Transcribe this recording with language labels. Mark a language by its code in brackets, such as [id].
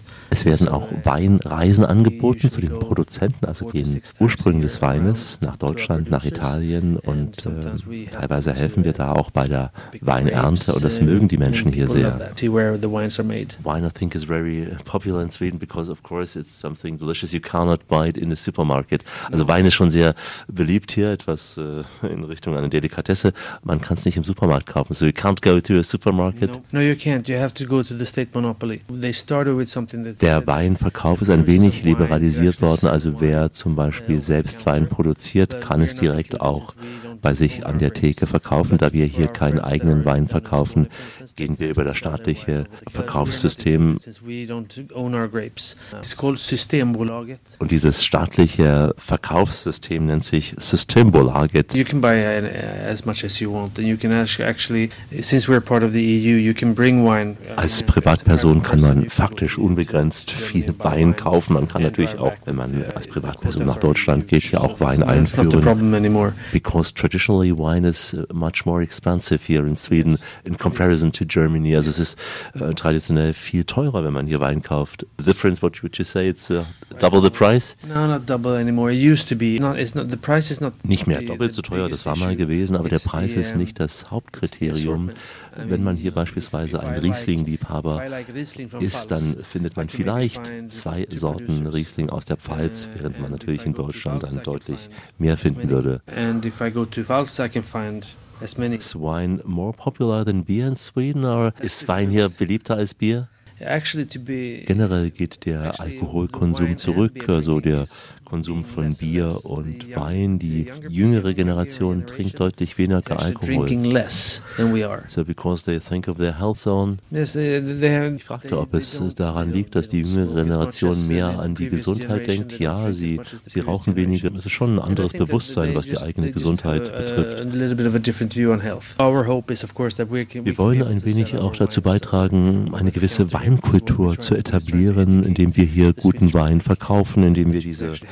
[de] Es werden auch Weinreisen angeboten zu den Produzenten, also den Ursprung des Weines nach Deutschland, nach Italien, und teilweise helfen wir da auch bei der Weinernte, und das mögen die Menschen hier sehr. [en] Wine, I think, is very popular in Sweden because of course it's something delicious you cannot buy it in the supermarket. [de] Also Wein ist schon sehr beliebt hier, etwas in Richtung einer Delikatesse. Man kann es nicht im Supermarkt kaufen. [en] So you can't go to a supermarket. No, you can't. You have to go to the state monopoly. They started with something that. [de] Der Weinverkauf ist ein wenig liberalisiert worden. Also wer zum Beispiel selbst Wein produziert, kann es direkt auch bei sich an der Theke verkaufen. Da wir hier keinen eigenen Wein verkaufen, gehen wir über das staatliche Verkaufssystem. Und dieses staatliche Verkaufssystem nennt sich Systembolaget. [en] You can buy as much as you want and you can actually, since we're part of the EU, you can bring wine. [de] Als Privatperson kann man faktisch unbegrenzt viel Wein kaufen. Man kann natürlich auch, wenn man als Privatperson nach Deutschland geht, hier auch Wein einführen. [en] Because traditionally wine is much more expensive here in Sweden in comparison to Germany. [de] Also es ist traditionell viel teurer, wenn man hier Wein kauft. [en] The difference, what would you say, it's double the price? No, not double anymore. It used to be. It's not, the price is not. [de] Nicht mehr doppelt so teuer, das war mal gewesen, aber der Preis ist nicht das Hauptkriterium. Wenn man hier beispielsweise ein Riesling-Liebhaber ist, dann findet man vielleicht 2 Sorten Riesling aus der Pfalz, während man natürlich in Deutschland dann deutlich mehr finden würde. [en] And if I go to Pfalz, I can find as many. Is wine more popular than beer in Sweden, or is [de] Wein hier beliebter als Bier? Generell geht der Alkoholkonsum zurück, also der Konsum von Bier und Wein. Die jüngere Generation trinkt deutlich weniger Alkohol. [en] So because they think of their health zone. [de] Ich fragte, ob es daran liegt, dass die jüngere Generation mehr an die Gesundheit denkt. Ja, sie rauchen weniger. Das ist schon ein anderes Bewusstsein, was die eigene Gesundheit betrifft. Wir wollen ein wenig auch dazu beitragen, eine gewisse Weinkultur zu etablieren, indem wir hier guten Wein verkaufen, indem wir diese